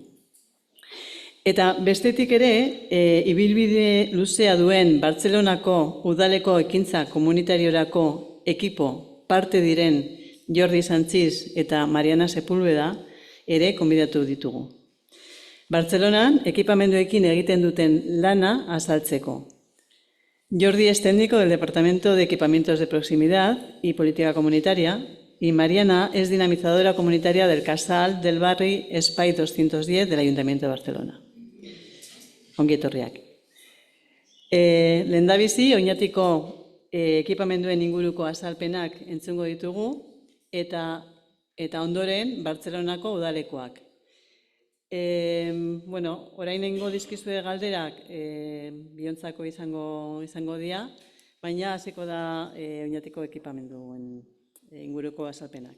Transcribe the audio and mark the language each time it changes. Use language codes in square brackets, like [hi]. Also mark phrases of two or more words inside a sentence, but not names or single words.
[eu] Eta bestetik ere, ibilbide luzea duen Bartzelonako udaleko ekintza komunitariorako ekipo parte diren Jordi Santziz eta Mariana Sepúlveda ere konbidatu ditugu. Bartzelonan ekipamenduekin egiten duten lana azaltzeko. [es] Jordi es técnico del Departamento de Equipamientos de Proximidad y Política Comunitaria y Mariana es dinamizadora comunitaria del Casal del Barri Espai 210 del Ayuntamiento de Barcelona. [eu] Ongi etorriak. Lehendabizi, Oñatiko ekipamenduen inguruko azalpenak entzungo ditugu eta ondoren Bartzelonako udalekoak. Orain nengo dizkizue galderak biontzako izango dira, baina hasiko da Oñatiko ekipamenduen inguruko azalpenak.